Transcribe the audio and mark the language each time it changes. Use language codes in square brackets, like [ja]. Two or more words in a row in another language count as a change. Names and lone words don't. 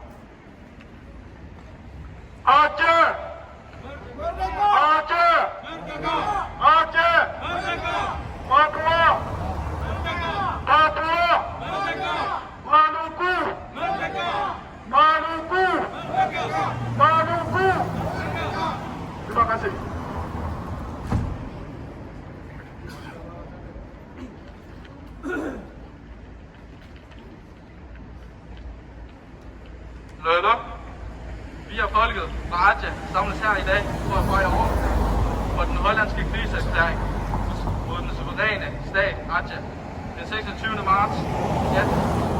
[id] Aceh! Merdeka! Aceh! Merdeka! Aceh! Merdeka! Papua! Merdeka! Papua! Merdeka! Maluku! Merdeka! Maluku! Merdeka! Maluku! Merdeka! Terima kasih. Løller. [da] Vi er folket fra Aceh samles her i dag for at fejre år for den hollandske krigserklæring mod den suveræne stat Aceh den 26.